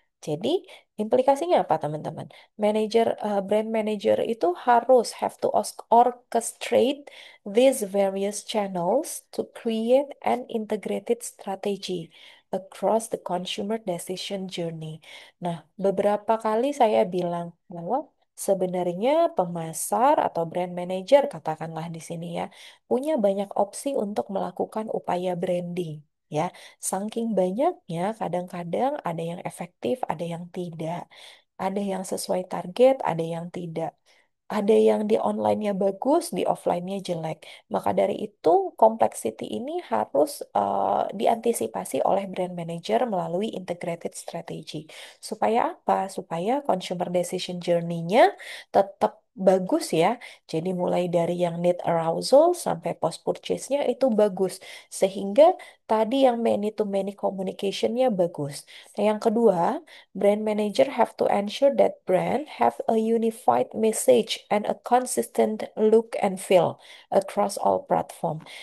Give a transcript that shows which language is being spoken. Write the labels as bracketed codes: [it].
[id] Jadi, implikasinya apa, teman-teman? [en] Brand manager [id] itu harus [en] have to orchestrate these various channels to create an integrated strategy across the consumer decision journey. [id] Nah, beberapa kali saya bilang bahwa sebenarnya pemasar atau brand manager, katakanlah di sini ya, punya banyak opsi untuk melakukan upaya branding. Ya, saking banyaknya, kadang-kadang ada yang efektif, ada yang tidak, ada yang sesuai target, ada yang tidak. Ada yang di online-nya bagus, di offline-nya jelek. Maka dari itu, complexity ini harus diantisipasi oleh brand manager melalui integrated strategy. Supaya apa? Supaya consumer decision journey-nya tetap bagus ya. Jadi mulai dari yang need arousal sampai post purchase-nya itu bagus. Sehingga tadi yang many to many communication-nya bagus. Nah, yang kedua, [en] brand manager have to ensure that brand have a unified message and a consistent look and feel across all platform.